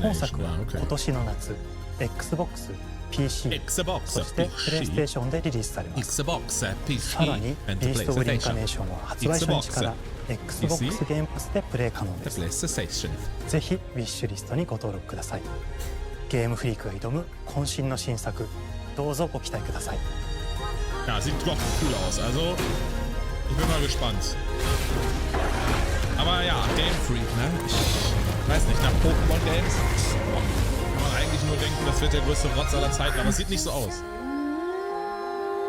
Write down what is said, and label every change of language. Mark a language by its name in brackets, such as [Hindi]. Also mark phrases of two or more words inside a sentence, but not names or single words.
[Japanese] 本作は今年の夏、XBOX、PC、そしてプレイステーションでリリースされます。さらにビースト・オブ・リンカネーションは発売初日から XBOX ゲームパスでプレイ可能です。ぜひウィッシュリストにご登録ください。ゲームフリークが挑む渾身の新作、どうぞご期待ください。 [German] Ich bin mal gespannt. Aber ja, GameFreak, ne? Ich weiß nicht, nach Pokémon Games kann man eigentlich nur denken, das wird der größte Rotz aller Zeiten, aber es sieht nicht so aus.